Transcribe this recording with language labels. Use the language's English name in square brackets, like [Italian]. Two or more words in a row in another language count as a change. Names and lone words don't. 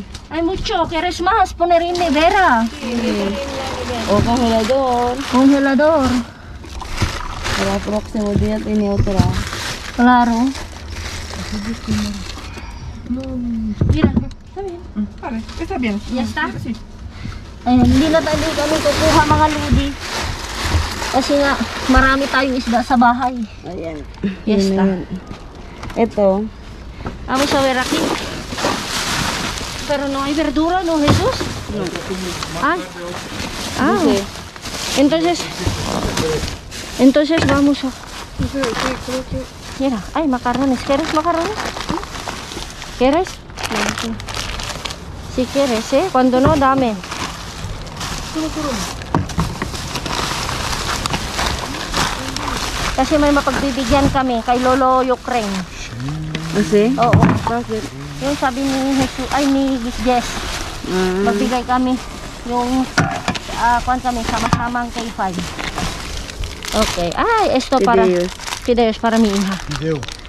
[Spanish] Hay mucho, ¿quieres más? Poner en nevera. O congelador. Congelador. Para próximo día tiene otra. Claro. Mira, Vale, está bien. ya está. Sí. [Filipino] Hindi na tayo kami kukuha mga ludi. Kasi nga, marami tayong isda sa bahay. Ayan. Yes, Yun na ta. yun. Ito. [Spanish] Vamos a ver aquí. Pero no hay verdura, ¿no, Jesús? No. Ah. Ah. Dice, Entonces vamos a... Mira, hay macarrones. ¿Quieres macarrones? ¿Quieres? No, sí. Si quieres, ¿eh? Cuando no, dame. [Filipino] Kasi may mapagbibigyan kami kay Lolo Ukraine. kasi? Oo. Bakit? Yung sabi ni Jesus, ay ni Jess, magbigay kami yung kuan kami sama-samang K5. Okay. Ay, [Spanish] esto para Fideos. fideos para mi hija. Video.